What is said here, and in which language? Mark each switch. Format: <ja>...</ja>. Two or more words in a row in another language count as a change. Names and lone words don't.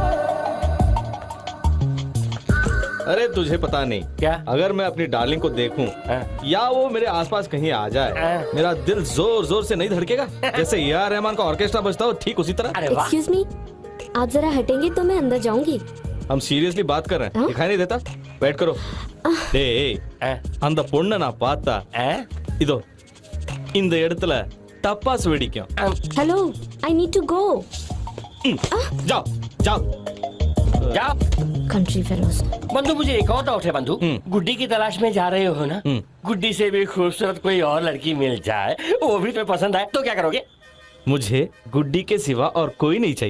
<hi>अरे तुझे पता नहीं क्या? अगर मैं अपनी डार्लिंग को देखूं या वो मेरे आसपास कहीं आ जाए, मेरा दिल जोर जोर से नहीं धड़केगा? जैसे ए.आर. रहमान का ऑर्केस्ट्रा बजता हो, ठीक उसी तरह।</hi> <en>excuse me,</en> <hi>आप जरा हटेंगे तो मैं अंदर जाऊंगी। हम सीरियसली बात कर रहे हैं, दिखाई नहीं देता? वेट करो।</hi> <ta>அந்த பொண்ண நான் பார்த்தா இதோ இந்த இடத்துல டப்பாஸ் வெடிக்கும்.</ta> <en>hello, I need to go.</en> <hi>जाओ जाओ जाओ।</hi> <en>country fellows.</en> <hi>बंधु, मुझे एक और डाउट है बंधु। गुड्डी की तलाश में जा रहे हो ना? गुड्डी से भी खूबसूरत कोई और लड़की मिल जाए, वो भी तुम्हें पसंद आए, तो क्या करोगे? मुझे गुड्डी के सिवा और कोई नहीं चाहिए।</hi>